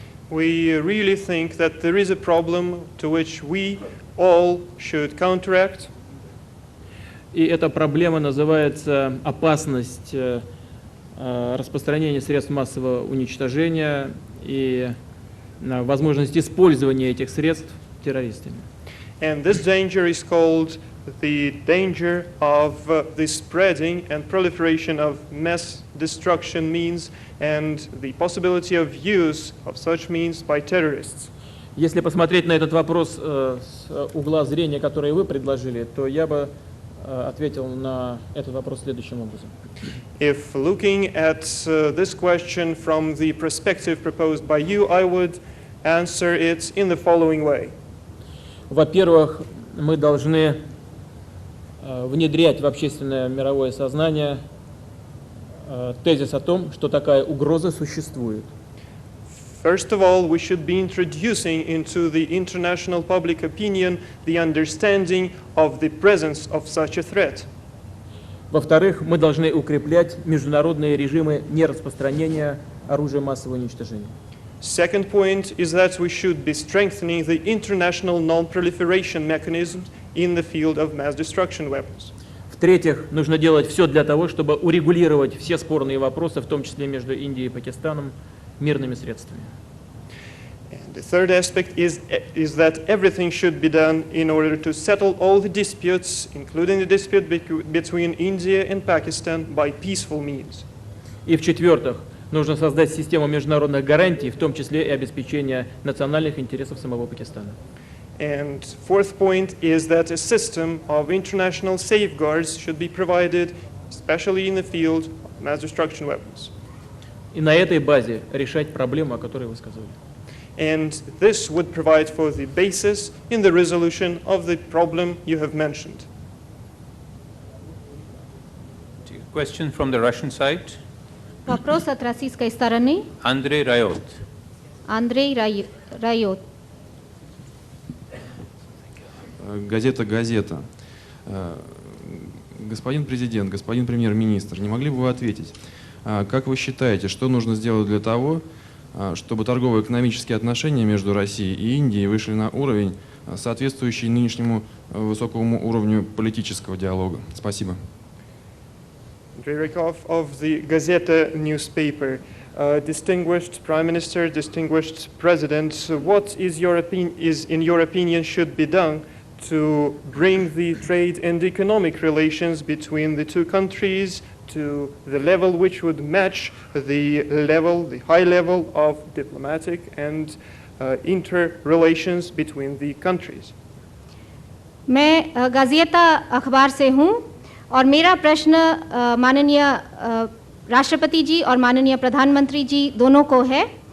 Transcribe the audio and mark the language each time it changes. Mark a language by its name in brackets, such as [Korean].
[English] We really think that there is a problem to which we all should counteract. [Russian] И эта проблема называется опасность распространения средств массового уничтожения и возможность использования этих средств террористами. [English] And this danger is called the danger of the spreading and proliferation of mass destruction means and the possibility of use of such means by terrorists. [Russian] Если посмотреть на этот вопрос с угла зрения, который вы предложили, то я бы ответил на этот вопрос следующим образом. [English] If looking at this question from the perspective proposed by you, I would answer it in the following way. [Russian] Во-первых, мы должны внедрять в общественное мировое сознание тезис о том, что такая угроза существует. [English] First of all, we should be introducing into the international public opinion the understanding of the presence of such a threat. [Russian] Во-вторых, мы должны укреплять международные режимы нераспространения оружия массового уничтожения. [English] Second point is that we should be strengthening the international non-proliferation mechanisms in the field of mass destruction weapons. [Russian] В-третьих, нужно делать все для того, чтобы урегулировать все спорные вопросы, в том числе между Индией и Пакистаном, мирными средствами. [English] And the third aspect is that everything should be done in order to settle all the disputes, including the dispute between India and Pakistan, by peaceful means. [Russian] И в-четвертых, нужно создать систему международных гарантий, в том числе и обеспечения национальных интересов самого Пакистана. [English] And fourth point is that a system of international safeguards should be provided, especially in the field of mass destruction weapons. [Russian] И на этой базе решать проблему, о которой вы сказали. [English] And this would provide for the basis in the resolution of the problem you have mentioned. Question from the Russian side. [Russian] Вопрос от российской стороны. [English] Andrei Rayot. [Russian] Андрей Райот. Газета. Господин президент, господин премьер-министр, не могли бы вы ответить, как вы считаете, что нужно сделать для того, чтобы торгово-экономические отношения между Россией и Индией вышли на уровень, соответствующий нынешнему высокому уровню политического диалога? Спасибо. [English] Andrei Rykov of the Gazeta newspaper. Distinguished Prime Minister, distinguished President, what is in your opinion should be done to bring the trade and economic relations between the two countries to the level which would match the high level of diplomatic and interrelations between the countries? [Hindi] मैं गाज़ियता अखबार से हूँ और मेरा प्रश्न माननीय राष्ट्रपति जी और माननीय प्रधानमंत्री जी दोनों को है।